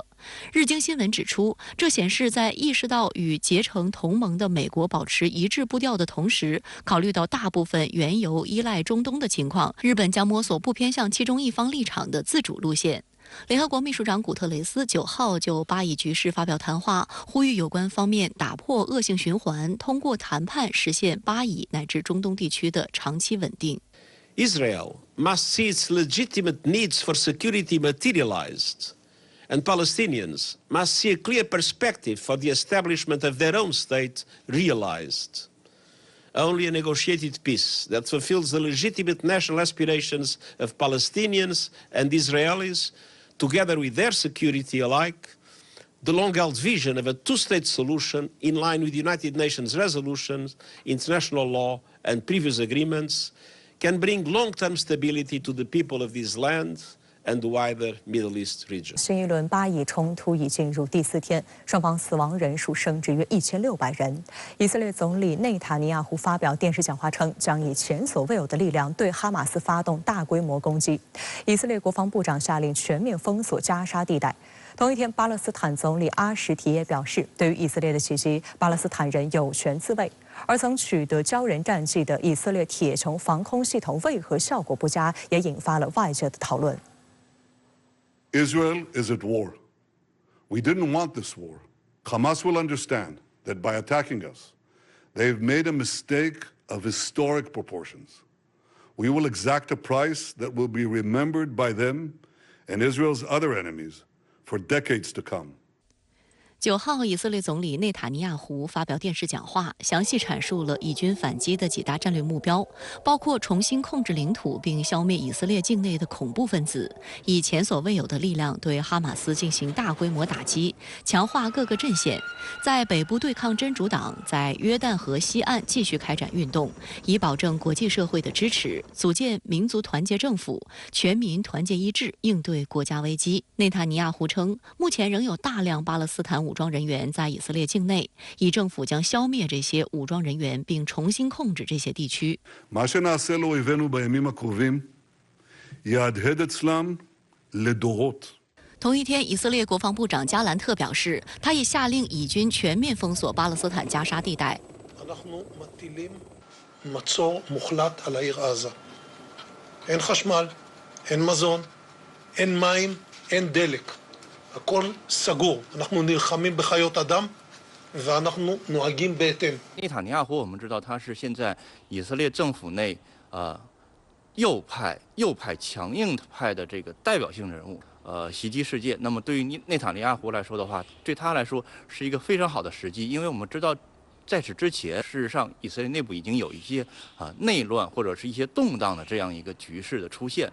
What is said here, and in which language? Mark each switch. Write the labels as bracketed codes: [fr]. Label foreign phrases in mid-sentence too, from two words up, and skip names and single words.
[zh] 日经新闻指出，这显示在意识到与结成同盟的美国保持一致步调的同时，考虑到大部分原油依赖中东的情况，日本将摸索不偏向其中一方立场的自主路线。联合国秘书长古特雷斯9号就巴以局势发表谈话，呼吁有关方面打破恶性循环，通过谈判实现巴以乃至中东地区的长期稳定。 [en] Israel must see its legitimate needs for security materialized, and Palestinians must see a clear perspective for the establishment of their own state realized. Only a negotiated peace that fulfills the legitimate national aspirations of Palestinians and Israelis, together with their security alike, the long-held vision of a two-state solution in line with United Nations resolutions, international law, and previous agreements, can bring long-term stability to the people of this land and the wider Middle East region. [zh] 新一轮巴以冲突已进入第4天，双方死亡人数升至约1600人。以色列总理内塔尼亚胡发表电视讲话称，将以前所未有的力量对哈马斯发动大规模攻击。以色列国防部长下令全面封锁加沙地带。同一天，巴勒斯坦总理阿什提也表示，对于以色列的袭击，巴勒斯坦人有权自卫。而曾取得骄人战绩的以色列铁穹防空系统为何效果不佳，也引发了外界的讨论。 [en] Israel is at war. We didn't want this war. Hamas will understand that by attacking us, they've made a mistake of historic proportions. We will exact a price that will be remembered by them and Israel's other enemies for decades to come. [zh] 9 号，以色列总理内塔尼亚胡发表电视讲话，详细阐述了以军反击的几大战略目标，包括重新控制领土并消灭以色列境内的恐怖分子，以前所未有的力量对哈马斯进行大规模打击，强化各个阵线，在北部对抗真主党，在约旦河西岸继续开展运动，以保证国际社会的支持，组建民族团结政府，全民团结一致，应对国家危机。内塔尼亚胡称，目前仍有大量巴勒斯坦武装人员在以色列境内，以政府将消灭这些武装人员，并重新控制这些地区。 [he] מה שנעשה לאויבינו בימים הקרובים יהדהד אצלם לדורות. [zh] 同一天，以色列国防部长加兰特表示，他已下令以军全面封锁巴勒斯坦加沙地带。 [he] מצור מוחלט על העיר עזה. אין חשמל, אין מזון, אין מים, אין דלק. הכל סגור. אנחנו נלחמים בחיות אדם ואנחנו נוהגים בהתאם. [zh] 内塔尼亚胡，我们知道他是现在以色列政府内右派强硬派的这个代表性人物。袭击事件，那么对于内塔尼亚胡来说的话，对他来说是一个非常好的时机，因为我们知道。在此之前，事实上，以色列内部已经有一些内乱或者是一些动荡的这样一个局势的出现。